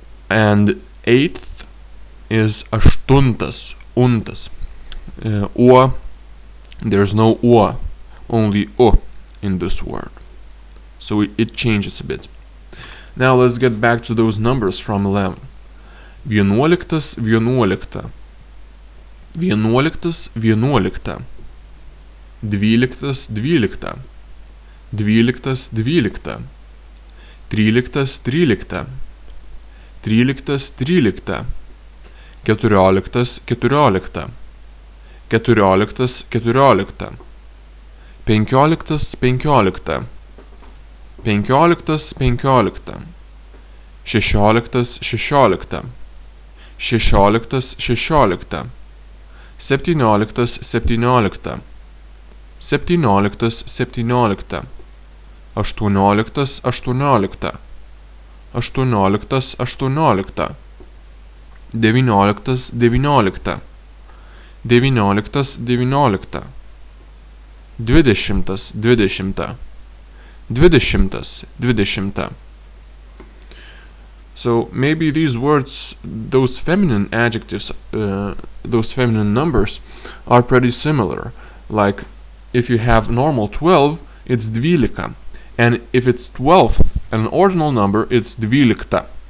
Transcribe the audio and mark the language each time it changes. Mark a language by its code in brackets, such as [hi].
[en] And 8th is aštuntas, untas. O, there's no o, only o in this word. So it changes a bit. Now let's get back to those numbers from 11. [lt] Vienuoliktas, vienuolikta. Vienuoliktas, vienuolikta. Dvyliktas, dvylikta. Dvyliktas, dvylikta. Tryliktas, trylikta. Tryliktas, trylikta. Keturioliktas, keturiolikta. Keturioliktas, keturiolikta. Penkioliktas, penkiolikta. Penkioliktas, penkiolikta. Šešioliktas, šešiolikta. Šešioliktas, šešiolikta. Septynioliktas, septyniolikta. Septynioliktas, septyniolikta. Aštuonioliktas, aštuoniolikta. Aštuonioliktas, aštuoniolikta. Devynioliktas, devyniolikta. Devynioliktas, devyniolikta. Dvidešimtas, dvidešimta. Dvidešimtas, dvidešimta. [en] So maybe these words, those feminine adjectives, those feminine numbers are pretty similar. Like if you have normal 12, it's dvylika, and if it's 12th, an ordinal number, it's dvylikta.